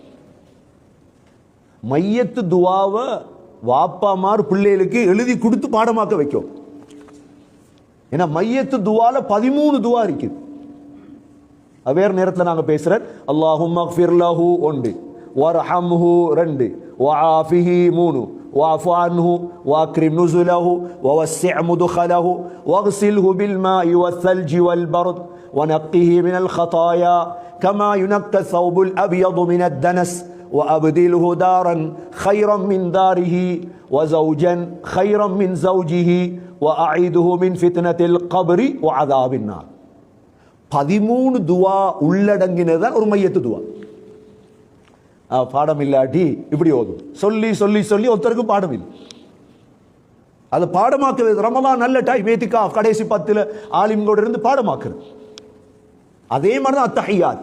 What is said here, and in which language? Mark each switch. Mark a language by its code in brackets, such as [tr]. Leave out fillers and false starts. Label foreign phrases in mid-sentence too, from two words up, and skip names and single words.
[ta] மையத்து துவாவை வாப்பாமார் பிள்ளைகளுக்கு எழுதி கொடுத்து பாடமாக்க வைக்கும். ஏன்னா மையத்து துவால 13 துவா இருக்குது. வேறு நேரத்தில் நாங்கள் பேசுகிறேன். [ar] اللهم اغفر له 1، وارحمه 2، وعافه 3, واعف عنه واكرم نزله ووسع مدخله واغسله بالماء والثلج والبرد ونقه من الخطايا كما ينقى الثوب الأبيض من الدنس وأبدله دارا خيرا من داره وزوجا خيرا من زوجه وأعيده من فتنة القبر وعذاب النار. [ta] 13 துவா உள்ளடங்கினதான் ஒரு மையத்து துவா. பாடம் இல்லாட்டி இப்படி ஓதும். சொல்லி சொல்லி சொல்லி ஒருத்தருக்கு பாடம் இல்லை. அது பாடமாக்குறது. ரமலான் நல்ல டைம், ஏத்திகாஃப் கடைசி 10 ஆலிம்களோட இருந்து பாடமாக்குறது. அதே மாதிரி தான் அத்தஹியாத்.